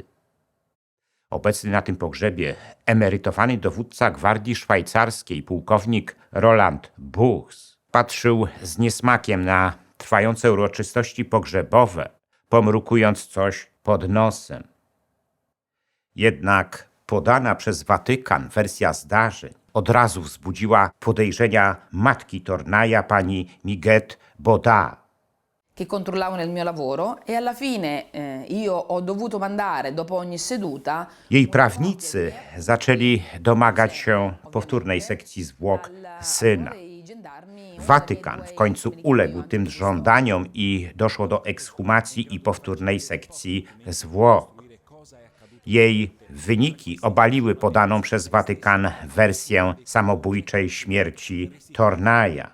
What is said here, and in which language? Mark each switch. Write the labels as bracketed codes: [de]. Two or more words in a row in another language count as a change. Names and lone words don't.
[pl] Obecny na tym pogrzebie emerytowany dowódca gwardii szwajcarskiej, pułkownik Roland Buchs, patrzył z niesmakiem na trwające uroczystości pogrzebowe, pomrukując coś pod nosem. Jednak podana przez Watykan wersja zdarzeń od razu wzbudziła podejrzenia matki Tornaja, pani Miguette Baudin. [it] Che controllavano il mio lavoro e alla fine io ho dovuto mandare dopo ogni seduta [pl] Jej prawnicy zaczęli domagać się powtórnej sekcji zwłok syna. Watykan w końcu uległ tym żądaniom i doszło do ekshumacji i powtórnej sekcji zwłok. Jej wyniki obaliły podaną przez Watykan wersję samobójczej śmierci Tornaja.